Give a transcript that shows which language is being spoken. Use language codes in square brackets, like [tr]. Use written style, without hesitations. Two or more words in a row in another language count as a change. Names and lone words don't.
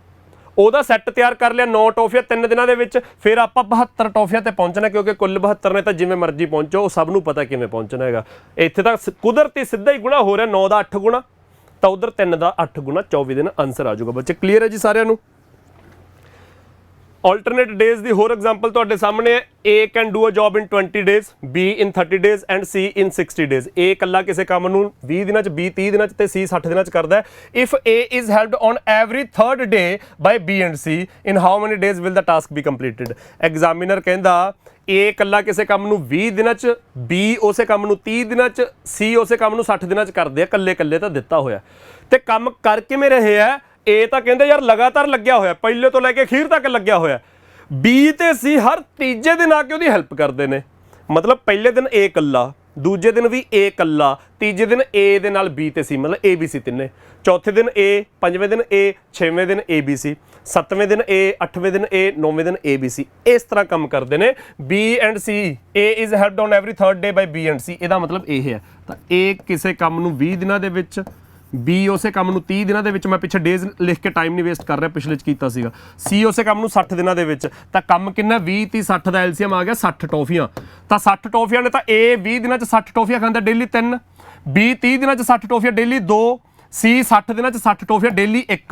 [pa] 9 ਟੌਫੀਆਂ 3 ਦਿਨਾਂ ਦੇ ਵਿੱਚ। ਫਿਰ ਆਪਾਂ 72 ਟੌਫੀਆਂ ਤੇ ਪਹੁੰਚਣਾ ਕਿਉਂਕਿ ਕੁੱਲ 72 ਨੇ। ਤਾਂ ਜਿਵੇਂ ਮਰਜ਼ੀ ਪਹੁੰਚੋ, ਉਹ ਸਭ ਨੂੰ ਪਤਾ ਕਿਵੇਂ ਪਹੁੰਚਣਾ ਹੈਗਾ। ਇੱਥੇ ਤਾਂ ਕੁਦਰਤੀ ਸਿੱਧਾ ਹੀ ਗੁਣਾ ਹੋ ਰਿਹਾ, 9 ਦਾ 8 ਗੁਣਾ ਤਾਂ ਉਧਰ 3 ਦਾ 8 ਗੁਣਾ 24 ਦਿਨ ਆਨਸਰ ਆ ਜਾਊਗਾ। ਬੱਚੇ ਕਲੀਅਰ ਹੈ ਜੀ ਸਾਰਿਆਂ ਨੂੰ? [en] alternate days [pa] ਦੀ ਹੋਰ ਐਗਜ਼ਾਮਪਲ ਤੁਹਾਡੇ ਸਾਹਮਣੇ ਹੈ। [en] A can do a job in 20 days, B in 30 days and C in 60 days। [pa] A ਇਕੱਲਾ ਕਿਸੇ ਕੰਮ ਨੂੰ 20 ਦਿਨਾਂ 'ਚ, B 30 ਦਿਨਾਂ 'ਚ ਤੇ C 60 ਦਿਨਾਂ 'ਚ ਕਰਦਾ ਹੈ। [en] If A is helped on every third day by B and C, in how many days will the task be completed? [pa] ਐਗਜ਼ਾਮੀਨਰ ਕਹਿੰਦਾ A ਇਕੱਲਾ ਕਿਸੇ ਕੰਮ ਨੂੰ 20 ਦਿਨਾਂ 'ਚ, B ਉਸੇ ਕੰਮ ਨੂੰ 30 ਦਿਨਾਂ 'ਚ, C ਉਸੇ ਕੰਮ ਨੂੰ 60 ਦਿਨਾਂ 'ਚ ਕਰਦੇ ਆ। ਇਕੱਲੇ ਤਾਂ ਦਿੱਤਾ ਹੋਇਆ ਤੇ ਕੰਮ ਕਰ ਕਿਵੇਂ ਰਹੇ ਆ? A ਤਾਂ ਕਹਿੰਦੇ ਯਾਰ ਲਗਾਤਾਰ ਲੱਗਿਆ ਹੋਇਆ, ਪਹਿਲੇ ਤੋਂ ਲੈ ਕੇ ਅਖੀਰ ਤੱਕ ਲੱਗਿਆ ਹੋਇਆ। B ਤੇ C ਹਰ ਤੀਜੇ ਦਿਨ ਆ ਕੇ ਉਹਦੀ ਹੈਲਪ ਕਰਦੇ ਨੇ। ਮਤਲਬ ਪਹਿਲੇ ਦਿਨ A ਇਕੱਲਾ, ਦੂਜੇ ਦਿਨ ਵੀ A ਇਕੱਲਾ, ਤੀਜੇ ਦਿਨ A ਦੇ ਨਾਲ B ਤੇ C, ਮਤਲਬ ABC ਤਿੰਨੇ, ਚੌਥੇ ਦਿਨ A, ਪੰਜਵੇਂ ਦਿਨ A, ਛੇਵੇਂ ਦਿਨ ABC, ਸੱਤਵੇਂ ਦਿਨ A, ਅੱਠਵੇਂ ਦਿਨ A, ਨੌਵੇਂ ਦਿਨ ABC। ਇਸ ਤਰ੍ਹਾਂ ਕੰਮ ਕਰਦੇ ਨੇ B and C। [en] A is helped on every third day by B and C। [pa] ਇਹਦਾ ਮਤਲਬ ਇਹ ਹੈ। ਤਾਂ A ਕਿਸੇ ਕੰਮ ਨੂੰ 20 ਦਿਨਾਂ ਦੇ ਵਿੱਚ, B ਉਸੇ ਕੰਮ ਨੂੰ 30 ਦਿਨਾਂ ਦੇ ਵਿੱਚ। ਮੈਂ ਪਿੱਛੇ ਡੇਜ਼ ਲਿਖ ਕੇ ਟਾਈਮ ਨਹੀਂ ਵੇਸਟ ਕਰ ਰਿਹਾ, ਪਿਛਲੇ 'ਚ ਕੀਤਾ ਸੀਗਾ। C ਉਸੇ ਕੰਮ ਨੂੰ 60 ਦਿਨਾਂ ਦੇ ਵਿੱਚ। ਤਾਂ ਕੰਮ ਕਿੰਨਾ? 20 30 60 ਦਾ LCM ਆ ਗਿਆ 60 ਟੌਫੀਆਂ। ਤਾਂ 60 ਟੌਫੀਆਂ ਨੇ ਤਾਂ A 20 ਦਿਨਾਂ 'ਚ 60 ਟੌਫੀਆਂ ਖਾਂਦਾ ਡੇਲੀ 3, B 30 ਦਿਨਾਂ 'ਚ 60 ਟੌਫੀਆਂ ਡੇਲੀ 2, C 60 ਦਿਨਾਂ 'ਚ 60 ਟੌਫੀਆਂ ਡੇਲੀ 1।